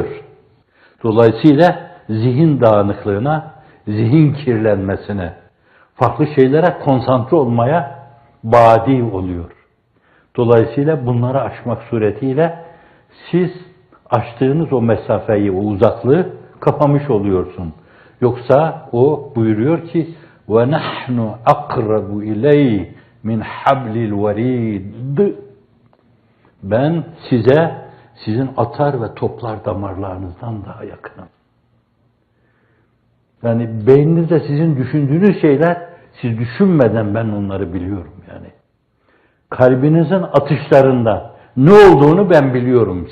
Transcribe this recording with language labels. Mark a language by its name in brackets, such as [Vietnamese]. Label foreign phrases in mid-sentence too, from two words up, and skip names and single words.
[Turkish] Dolayısıyla zihin dağınıklığına, zihin kirlenmesine, farklı şeylere konsantre olmaya badi oluyor. Dolayısıyla bunları aşmak suretiyle siz aştığınız o mesafeyi, o uzaklığı kapamış oluyorsun. Yoksa o buyuruyor ki [Arabic] وَنَحْنُ أَقْرَبُ إِلَيْهِ من حبل الوريد. [Turkish] Ben size sizin atar ve toplar damarlarınızdan daha yakınım. Yani beyninizde sizin düşündüğünüz şeyler, siz düşünmeden ben onları biliyorum yani. Kalbinizin atışlarında ne olduğunu ben biliyorum.